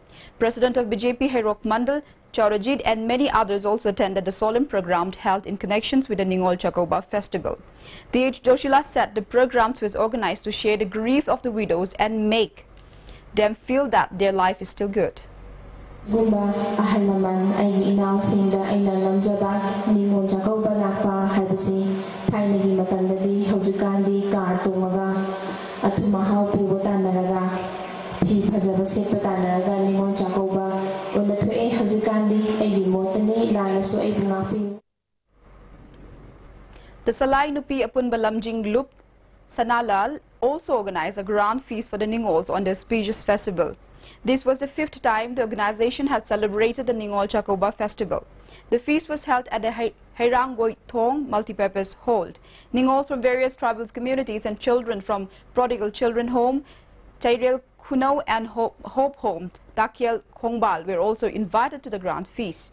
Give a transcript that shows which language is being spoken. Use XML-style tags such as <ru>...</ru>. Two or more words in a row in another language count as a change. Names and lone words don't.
<en>President of BJP Hairok Mandal, Chaurajit, and many others also attended the solemn program held in connections with the Ningol Chakouba festival. T.H. Joshila said the programs was organized to share the grief of the widows and make them feel that their life is still good.</en> <mni>Gumba ahal naman ay inausingda ay nalamjaba Ningol Chakouba lakpa haibasi thainagi matandadi hojikandi kar tungaga athumahaw puba tanaraga phi phajaba setpa tanaraga Ningol Chakouba unathoe hojikandi ay limotani lalaso ay bungapi.</mni> <en>The Salai Nupi Apun Balamjing Lup Sanalal also organized a grand feast for the Ningols on the auspicious festival. This was the 5th time the organization had celebrated the Ningol Chakoba festival. The feast was held at the Hairangoi Thong multipurpose hall. Ningols from various tribal communities and children from Prodigal Children Home, Chairel Kunau and Hope Home, Dakyel Khongbal were also invited to the grand feast.</en>